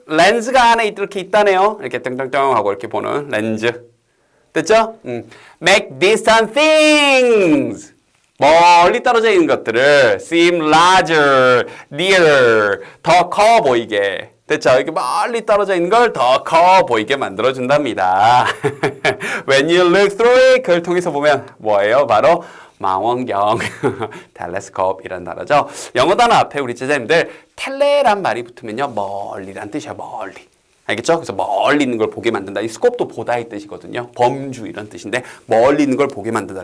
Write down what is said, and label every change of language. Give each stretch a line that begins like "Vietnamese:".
Korean: 렌즈가 안에 이렇게 있다네요. 이렇게 땡땡땡 하고 이렇게 보는 렌즈. 됐죠?
English: Make distant things.
Korean: 멀리 떨어져 있는 것들을
English: seem larger, nearer.
Korean: 더 커 보이게. 됐죠? 이렇게 멀리 떨어져 있는 걸 더 커 보이게 만들어준답니다.
English: When you look through it,
Korean: 그걸 통해서 보면 뭐예요? 바로 망원경, 텔레스코프이라는 단어죠. 영어 단어 앞에 우리 제자님들 텔레란 말이 붙으면요 멀리란 뜻이야. 멀리. 알겠죠? 그래서 멀리 있는 걸 보게 만든다. 이 스코프도 보다의 뜻이거든요. 범주 이런 뜻인데 멀리 있는 걸 보게 만든다.